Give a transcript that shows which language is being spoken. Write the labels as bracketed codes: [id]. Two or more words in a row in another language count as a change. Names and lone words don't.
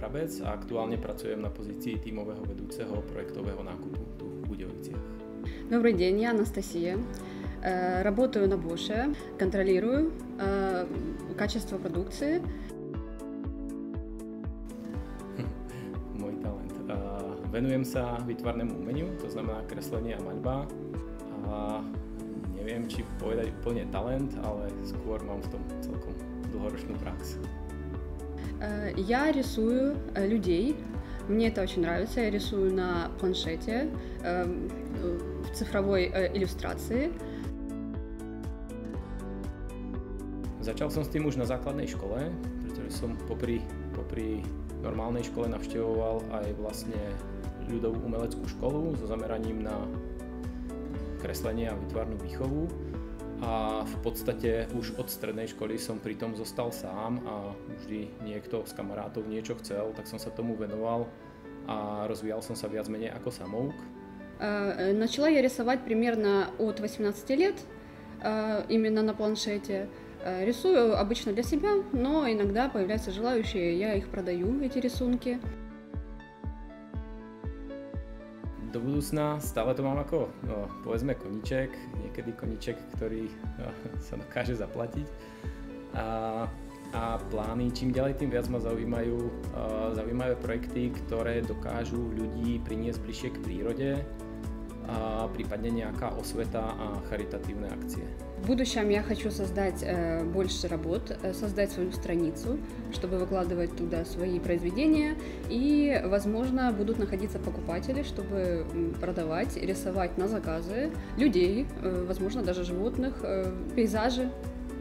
[sk] Kozlec a aktuálne pracujem na pozícii tímového vedúceho projektového nákupu tu v Budejoviciach. [ru] Добрый день, я Анастасия. Работаю на Bosch, контролирую качество продукции. [sk] Môj talent. Venujem sa výtvarnému umeniu, to znamená kreslenie a maľba. A neviem, či povedať úplne talent, ale skôr mám v tom celkom dlhoročnú prax. [ru] Я рисую людей. Мне это очень нравится. Я рисую на планшете, в цифровой иллюстрации. [sk] Začal som s tým už na základnej škole, pretože som popri normálnej škole navštevoval aj vlastne ľudovú umeleckú školu so zameraním na kreslenie a výtvarnú výchovu. A v podstate už od strednej školy som pri tom zostal sám a vždy niekto z kamarátov niečo chcel, tak som sa tomu venoval a rozvíjal som sa viac menej ako samouk. [ru] Начала я рисовать примерно от 18 лет, именно на планшете. Рисую обычно для себя, но иногда появляются желающие, я их продаю, эти рисунки. [sk] Do budúcna stále to mám ako, povedzme, koníček, niekedy koníček, ktorý sa dokáže zaplatiť. A plány, čím ďalej, tým viac ma zaujímavé projekty, ktoré dokážu ľudí priniesť bližšie k prírode a prípadne nejaká osveta a charitatívne akcie. [ru] В будущем я хочу создать больше работ, создать свою страницу, чтобы выкладывать туда свои произведения, и, возможно, будут находиться покупатели, чтобы продавать, рисовать на заказы людей, возможно, даже животных, пейзажи.